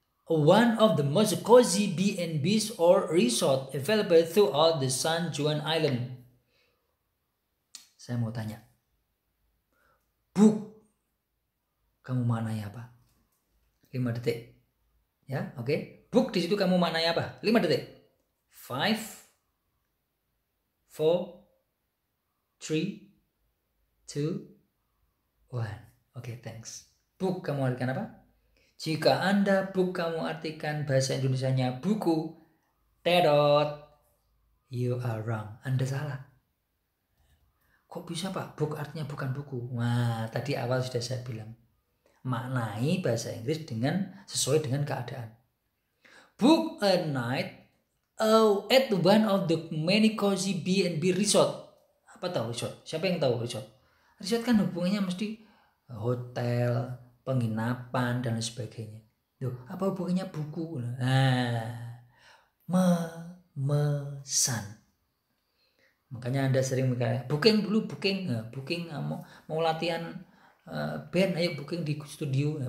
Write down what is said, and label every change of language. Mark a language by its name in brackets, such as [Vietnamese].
[English] One of the most cozy B&Bs or resort available throughout the San Juan Island. [Indonesian] Saya mau tanya, book, kamu maknanya apa? 5 detik. Ya, oke. Okay. Book di situ kamu maknanya apa? 5 detik. 5, 4, 3, 2, 1. Oke, thanks. Book kamu artikan apa? Jika Anda book kamu artikan bahasa Indonesianya buku, terot, [English] you are wrong. [Indonesian] Anda salah. Kok bisa Pak? Book artinya bukan buku. Nah, tadi awal sudah saya bilang. Maknai bahasa Inggris sesuai dengan keadaan. [English] Book a night at one of the many cozy B&B resort. [Indonesian] Apa tahu resort? Siapa yang tahu resort? Resort kan hubungannya mesti hotel, penginapan dan sebagainya. Loh, apa hubungannya buku? Nah, memesan. Makanya Anda sering berkata, booking dulu, booking mau latihan band, ayo booking di studio.